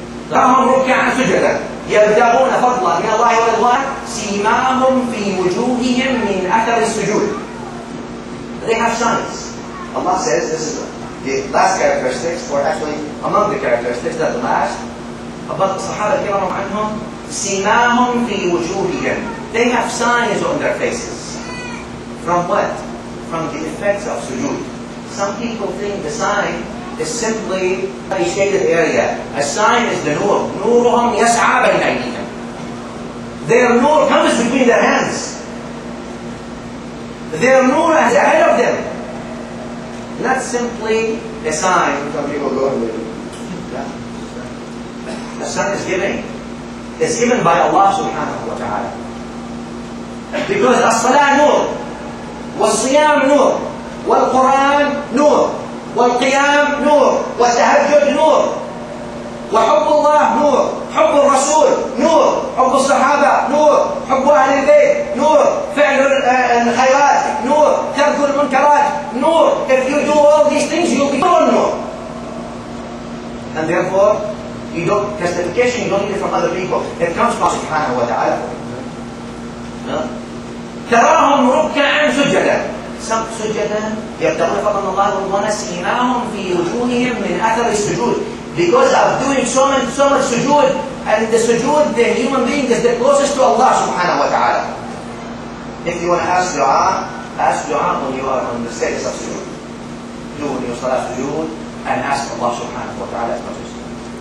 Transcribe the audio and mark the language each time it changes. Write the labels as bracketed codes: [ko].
[ar] تراهم ركعا سجدا يبتغون فضلا من الله ورضوانه سيماهم في وجوههم من أثر السجود. [en] They have signs. Allah says this is the last characteristics, or actually among the characteristics, not the last. About the Sahaba kiram anhum, [ar] simahum fi wujuhihim. [en] They have signs on their faces. From what? From the effects of sujood. Some people think the sign is simply a shaded area. A sign is the nur. [ar] Nuruhum yas'a bayna aydihim. [en] Their nur comes between their hands. Their nur is ahead of them. Not simply a sign. Some people go with it. The sign is given. It's given by Allah subhanahu wa ta'ala. [ar] Because as-salah nur, was-siyam nur, wal-Quran nur, wal-qiyam nur, wal-tahajjud nur, وحب الله نور، حب الرسول نور، حب الصحابة نور، حب أهل البيت نور، فعل الخيرات نور، ترك المنكرات نور. [en] If you do all these things, you'll be nur. And therefore, you don't, justification, you don't need it from other people. It comes from subhanahu wa ta'ala. [ar] تراهم ركعا سجدا. سجدا يبتغون فضلا من الله ورضوانه سيماهم في وجوههم من أثر السجود. [en] Because of doing so much sujood, and the sujood, the human being is the closest to Allah subhanahu wa ta'ala. If you want to ask dua when you are on the status of sujood. Do when you salah sujood and ask Allah subhanahu wa ta'ala as much as you can.